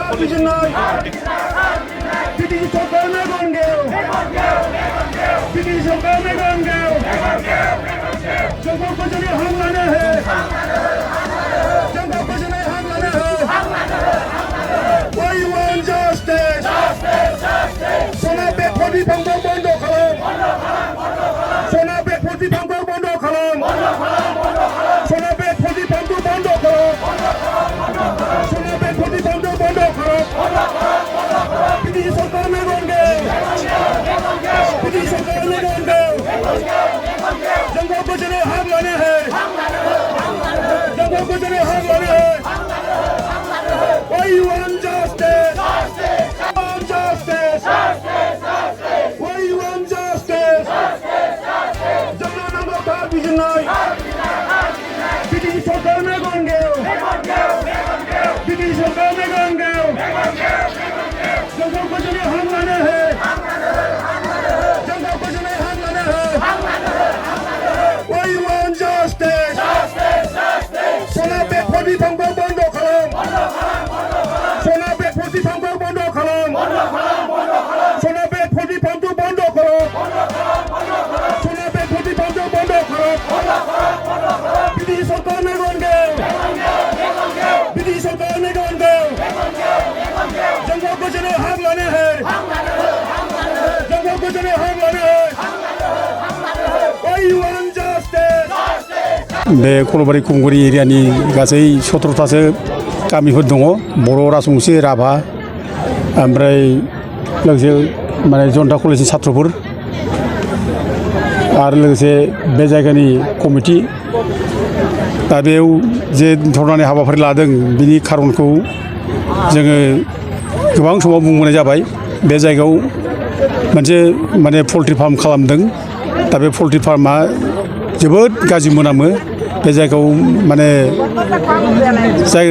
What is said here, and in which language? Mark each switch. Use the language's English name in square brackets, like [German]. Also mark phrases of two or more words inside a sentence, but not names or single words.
[Bodo] बिजिरनाय बिटिसि सरकार मेगनगेव बिटिसि सरकार मेगनगेव जोंखौ गोजोनै हां लानो हो जोंखौ गोजोनै हां लानो हो [English] We want justice [Bodo] सना बेगफोर बिफांखौ बन्द खालाम सना बेगफोर बिफांखौ बन्द खालाम सना बेगफोर बिफांखौ बन्द खालाम सना बेगफोर बिफांखौ बन्द खालाम बिटिसि सरकार मेगनगेव बिटिसि सरकार मेगनगेव जोंखौ गोजोनै हां लानो हो जोंखौ गोजोनै हां लानो हो [English] We want justice justice We want justice [Bodo] जोंनो नांगौ थार बिजिरनाय बिटिसि सरकार मेगनगेव बिटिसि सरकार मेगनगेव जोंखौ गोजोनै हां लानो हो जोंखौ गोजोनै हां लानो हो [English] We want justice [Bodo] सना बेगफोर बिफांखौ बन्द खालाम सना बेगफोर बिफांखौ बन्द खालाम सना बेगफोर बिफांखौ बन्द खालाम सना बेगफोर बिफांखौ बन्द खालाम बिटिसि सरकार मेगनगेव बिटिसि सरकार मेगनगेव जोंखौ गोजोनै हां लानो हो जोंखौ गोजोनै हां लानो हो [English] We want justice [Bodo] बे खलबारि खुंगुरि एरियानि गासै 17थासो गामिफोर दङ बर' राजबंसि राभा ओमफ्राय लोगोसे माने जनता कलेजनि छात्रफोर आरो लोगोसे बे जायगानि कमिटि दा बेयाव जे धरनानि हाबाफारि लादों बिनि खारनखौ जोङो गोबां समाव बुंबोनाय जाबाय बे जायगायाव मोनसे माने [English] poultry farm [Bodo] खालामदों दा बे पल्ट्रि फार्मा जोबोद गाज्रि मोनामो बे जायगायाव माने जायगानि